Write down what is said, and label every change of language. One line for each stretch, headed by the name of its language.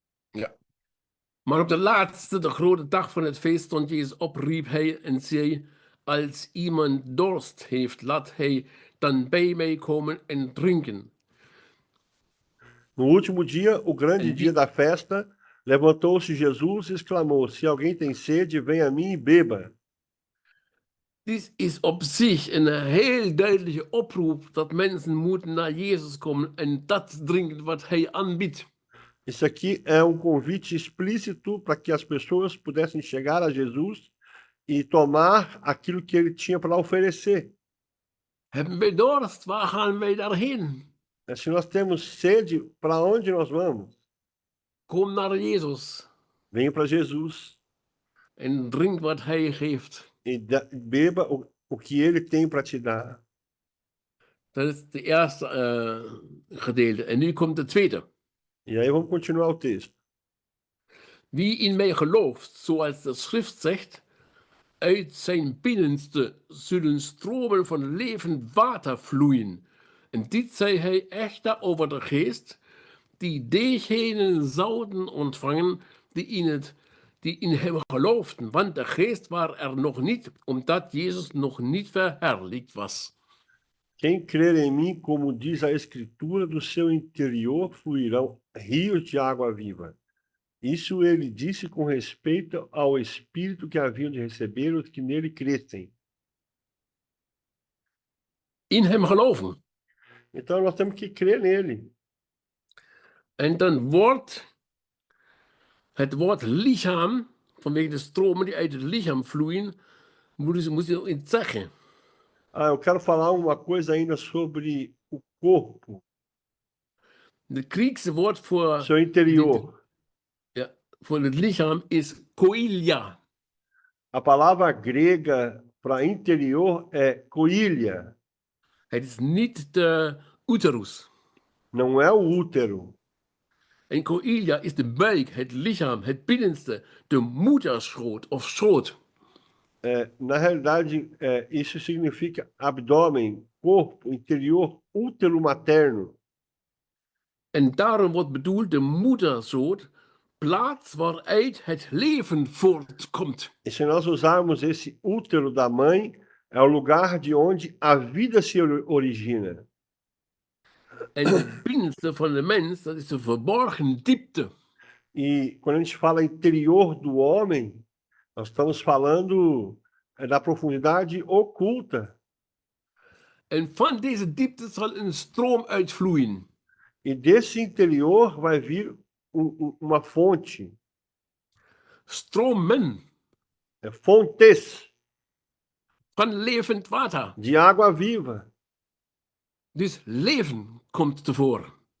Dutch: Ja. Maar op de laatste, de grote dag van het feest, stond Jezus op, riep hij en zei: Als iemand dorst heeft, laat hij dan bij mij komen en drinken.
Portuguese: No último dia, o grande dia da festa, levantou-se Jesus e exclamou: Se alguém tem sede, venha a mim e beba.
Dutch: Dit is op zich een heel duidelijke oproep dat mensen moeten naar Jezus komen en dat drinken wat hij aanbiedt.
Portuguese: Isso aqui é convite explícito para que as pessoas pudessem chegar a Jesus e tomar aquilo que ele tinha para oferecer.
Dutch: Hebben wij dorst? Waar gaan wij daarheen?
Portuguese: Se nós temos sede, para onde nós vamos?
Dutch: Kom naar Jezus.
Portuguese: Venha para Jesus.
Dutch: En drink wat hij geeft.
Portuguese: E beba o que ele tem para te dar.
Dutch: Dat is het eerste gedeelte. En nu komt het tweede.
Portuguese: E aí vamos continuar o texto.
Dutch: Wie in mij gelooft, zoals de schrift zegt, uit zijn binnenste zullen stromen van levend water vloeien. En dit zei hij echter over de geest, die diegenen zouden ontvangen die in hem geloofden. Want de geest was er nog niet, omdat Jezus nog niet verherrlijkt was.
Portuguese: Quem crer em mim, como diz a Escritura, do seu interior fluirão rios de água viva. Isso ele disse com respeito ao Espírito que haviam de receber os que nele crescem.
Dutch: In hem geloven.
Portuguese: Então nós temos que crer nele.
Dutch: En dan wordt het woord lichaam, vanwege de stromen die uit het lichaam vloeien, moet je iets zeggen.
Portuguese: Eu quero falar uma coisa ainda sobre o corpo.
Dutch: Het Griekse woord voor
Portuguese: Seu interior.
Dutch: voor het lichaam is koilia.
Portuguese: A palavra grega para interior é koilia.
Dutch: Het is niet de uterus.
Portuguese: Não é o útero.
Dutch: En koilia is de buik, het lichaam, het binnenste, de moederschoot of schoot.
Portuguese: Na realidade, isso significa abdômen, corpo, interior, útero materno.
Dutch: En daarom wordt bedoeld de moederschoot, plaats waaruit het leven voortkomt.
Portuguese: E se nós usarmos esse útero da mãe, é o lugar de onde a vida se origina.
Dutch: En het binnenste van de mens, dat is de verborgen diepte.
Portuguese: E quando a gente fala interior do homem, nós estamos falando da profundidade oculta.
Dutch: En van deze diepte zal een stroom uitvloeien.
Portuguese: E desse interior vai vir uma fonte,
Dutch: Stromen
Portuguese: fontes
Dutch: van levend water.
Portuguese: de água viva.
Dutch: Dus leven komt tevoren.